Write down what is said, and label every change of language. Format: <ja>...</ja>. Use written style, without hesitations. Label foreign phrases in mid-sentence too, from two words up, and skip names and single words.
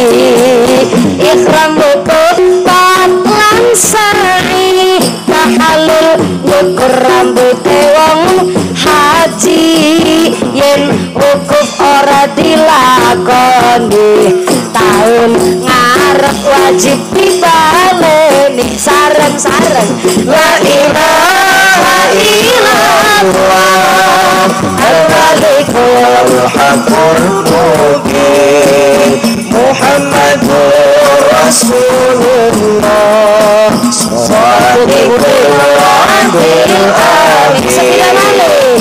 <jv>Ikram wukuf lan sa'i tahalul nyukur rambute wong haji. Yen wukuf ora dilakoni taun ngarep wajib dibaleni.</jv> <ar>Sareng-sareng لا إله إلا الله الملك الحق المبين محمد رسول الله صادق العدل الأمين.</ar>